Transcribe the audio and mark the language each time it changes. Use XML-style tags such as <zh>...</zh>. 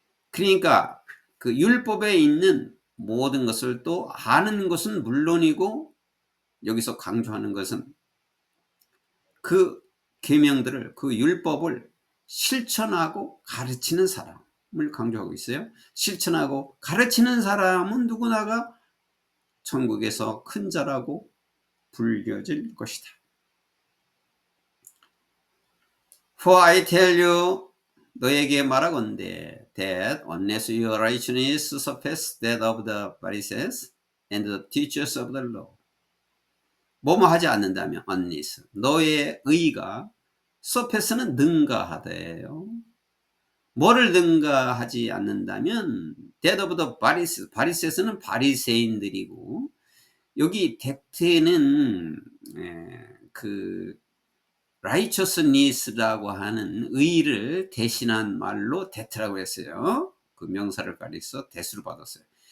<ko>그러니까 그 율법에 있는 모든 것을 또 아는 것은 물론이고, 여기서 강조하는 것은 그 계명들을, 그 율법을 실천하고 가르치는 사람을 강조하고 있어요. 실천하고 가르치는 사람은 누구나가 천국에서 큰 자라고 불려질 것이다.</ko> <en>For I tell you,</en> <ko>너에게 말하건대,</ko> <en>that unless your righteousness surpass that of the Pharisees and the teachers of the law,</en> <ko>뭐뭐 하지 않는다면</ko> <en>unless,</en> <ko>너의 의가</ko> <en>surpass는</en> <ko>능가하대요. 뭐를 능가하지 않는다면</ko> <en>that of the Pharisees,</en> <ko>바리새스는 바리새인들이고, 여기 that는 그 righteousness라고 하는 의를 대신한 말로 that라고 했어요. 그 명사를 가리켜서 that으로 받았어요.</ko>